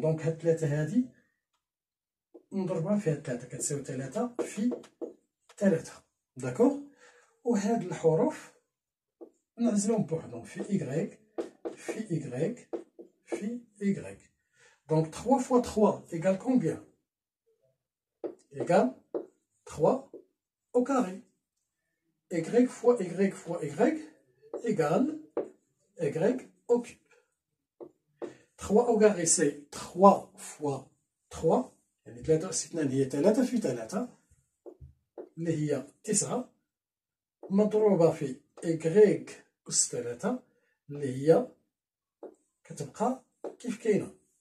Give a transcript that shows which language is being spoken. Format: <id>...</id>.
<ar>دونك هاد 3 هادي نضربها في هاد 3 كتساوي 3 في 3. داكوغ. وهاد الحروف نعزلهم بوحدهم في إيكغيك في إيكغيك في إيكغيك.</ar> <fr>دونك 3 فوا 3 إيكال كومبيان؟ إيكال 3 au carré. Y fois Y fois Y égale Y au cube. 3 au carré c'est 3 fois 3،</fr> <ar>يعني 3 أس 2 هي 3 في 3 اللي هي 9 مضروبة في Y أس 3 اللي هي كتبقى كيف كاينة.</ar>